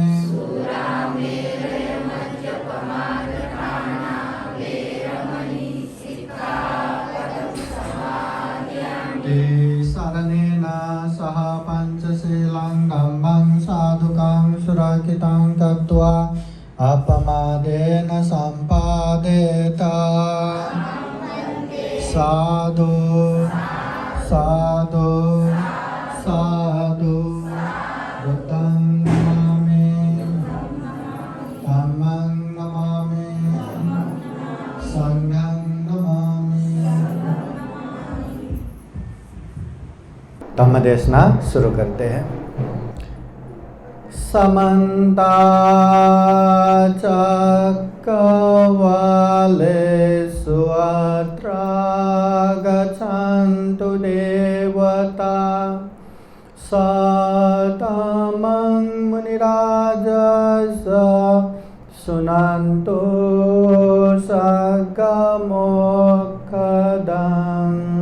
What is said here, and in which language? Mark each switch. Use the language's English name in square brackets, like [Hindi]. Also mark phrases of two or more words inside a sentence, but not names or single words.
[Pali] शरणेन सह पञ्चशीलं धम्मं साधुकं सुरक्षितं कृत्वा अपमादेन सम्पादेत साधु साधु साधु बुद्धं नमामि धम्मं नमामि संघं नमामि। [Hindi] धम्म देशना शुरू करते हैं। [Pali] समन्ता चक्रवालेषु अत्र गच्छन्तु देवता सतमं मुनिराजस शृण्वन्तु सद्गमोक्षदम्